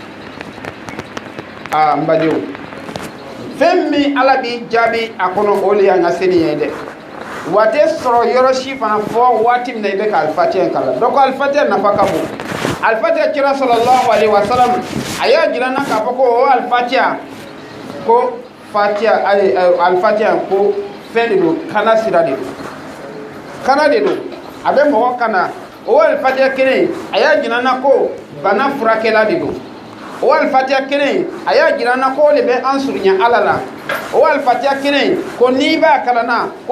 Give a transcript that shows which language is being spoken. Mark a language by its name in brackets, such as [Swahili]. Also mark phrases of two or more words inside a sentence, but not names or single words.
[Bambara] n badenw fɛn min ala b'i jaabi a kɔnɔ o de y'an ka seli ye dɛ wa tɛ sɔrɔ yɔrɔ si fana fɔ waati min na i bɛ ka alifatiya kalan donc alifatiya nafa ka bon alifatiya kira [Arabic] صلى الله عليه وسلم [Bambara] a y'a jira n na k'a fɔ ko o alifatiya ko fatiya alifatiya ko fɛn de don kana sira de don kana de don a bɛ mɔgɔ kana o alifatiya kelen a y'a jira n na ko bana furakɛla de don o alifatiya kelen a y'a jira n na ko o de bɛ an surunya ala la o alifatiya kelen ko n'i b'a kalanna ko